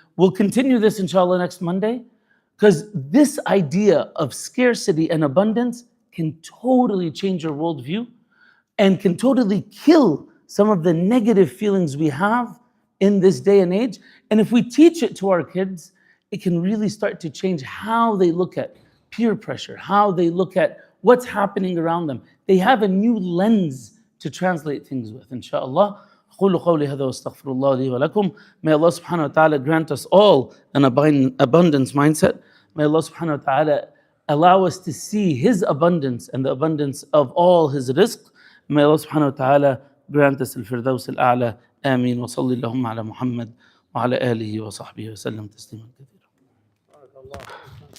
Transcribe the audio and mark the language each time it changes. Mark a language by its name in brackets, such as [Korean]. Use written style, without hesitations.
[English] We'll continue this inshallah next Monday, because this idea of scarcity and abundance can totally change your worldview and can totally kill some of the negative feelings we have in this day and age. And if we teach it to our kids, it can really start to change how they look at peer pressure, how they look at what's happening around them. They have a new lens to translate things with, inshallah. [Arabic] أقول قولي هذا واستغفر الله لي ولكم. [English] May Allah subhanahu wa ta'ala grant us all an abundance mindset. May Allah subhanahu wa ta'ala allow us to see His abundance and the abundance of all His rizq. May Allah subhanahu wa ta'ala grant us al-firdaus al-a'la. [Arabic] آمين وصلي اللهم على محمد وعلى آله وصحبه وسلم تسليما كثيرا.